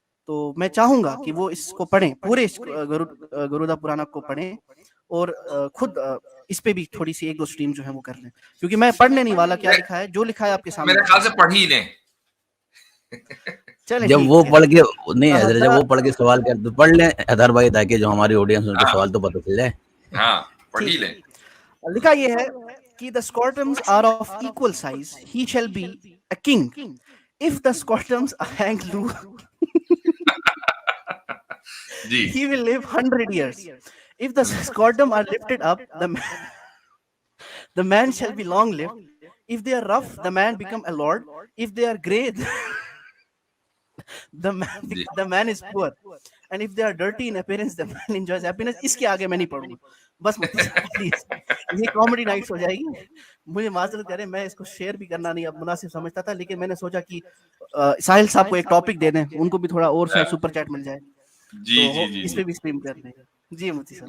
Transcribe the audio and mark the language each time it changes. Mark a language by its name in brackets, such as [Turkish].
[Urdu] تو میں چاہوں گا کہ وہ اس کو پڑھیں، پورے اس گروڑا پرانا کو پڑھیں، اور خود اس پہ بھی تھوڑی سی ایک دو سٹریم جو ہے وہ کر لیں، کیونکہ میں پڑھنے نہیں والا کیا لکھا ہے، جو لکھا ہے آپ کے سامنے میرے خیال سے پڑھ ہی لیں. جب وہ پڑھ کے نہیں حضرت، جب وہ پڑھ کے سوال کر تو پڑھ لیں ادھر بھائی، تاکہ جو ہماری آڈینس ان کے سوال تو پتہ چل جائے. ہاں پڑھ ہی لیں. لکھا یہ ہے کہ [English] the scrotums are of equal size, he shall be a king. If the scrotums hang loose, he will live 100 years. If the scrotum are lifted up, the man shall be long lived. If they are rough, the man become a lord. If they are grey, the man is poor. And if they are dirty in appearance, the man enjoys happiness. [Urdu] اس کے آگے میں نہیں پڑھوں گا، بس please یہ comedy nights ہو جائے گی. مجھے معذرت کریں، میں اس کو شیئر بھی کرنا نہیں اب مناسب سمجھتا تھا، لیکن میں نے سوچا کہ ساحل صاحب کو ایک ٹاپک دے دیں، ان کو بھی تھوڑا اور سپر چیٹ مل جائے. جی جی جی اس پہ بھی اسٹریم کر دیں. جی مفتی صاحب،